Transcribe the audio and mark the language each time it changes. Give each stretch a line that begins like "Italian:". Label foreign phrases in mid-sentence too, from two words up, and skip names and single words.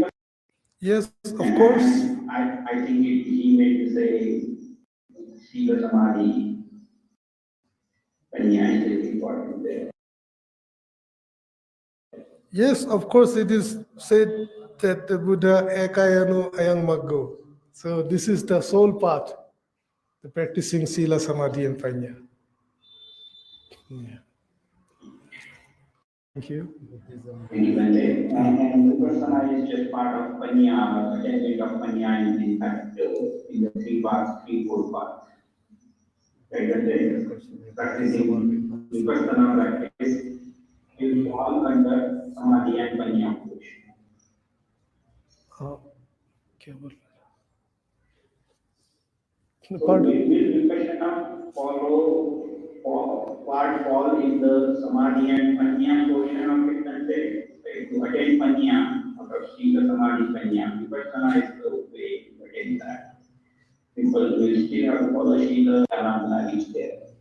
English: Yes, of course. I think he meant to say
Pali: Shiva Samadhi,
English: Panya is important there. Yes, of course, it is said that the Buddha
Pali: ekayano ayang maggo.
English: So this is the sole path, the practicing sila, samadhi, and panya. Yeah. Thank you. Thank you, Bante. And Vipassana is just part of Panya, or attainment of Panya in fact in the three parts, four parts. Right, Bante? Practicing Vipassana practice will fall under Samadhi and Panya approach.
Hindi: क्या बोल रहे
English: So
Hindi: हैं?
English: Pardon? will Vipassana fall in the Samadhi and Panya portion of it, Bante? Right, to attain Panya, out of
Pali: Sila Samadhi Panya,
English: Vipassana is the way to attain that. People will still have to follow
Pali: Sila Dhamma
English: is there.